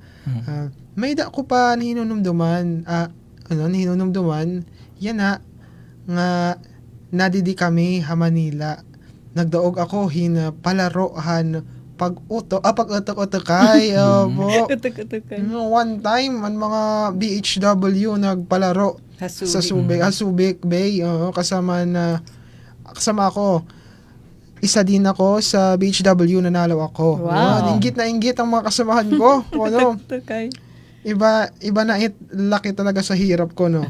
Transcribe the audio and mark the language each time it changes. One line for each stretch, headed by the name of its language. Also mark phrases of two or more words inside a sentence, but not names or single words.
Waray: May da ko pa hinunumduman, yan nga nadidi kami ha Manila. Nagdaog ako palarohan pag-utok-utok-kay.
Filipino: Opo.
Waray: Utok-utok.
English: One time,
Filipino: ang mga BHW nagpalaro sa Subic Bay. Kasama ako. Isa din ako sa BHW, nanalo ako. Wow. Inggit na inggit ang mga kasamahan ko.
Waray: Utok-utok.
Filipino: Iba na laki talaga sa hirap ko, no?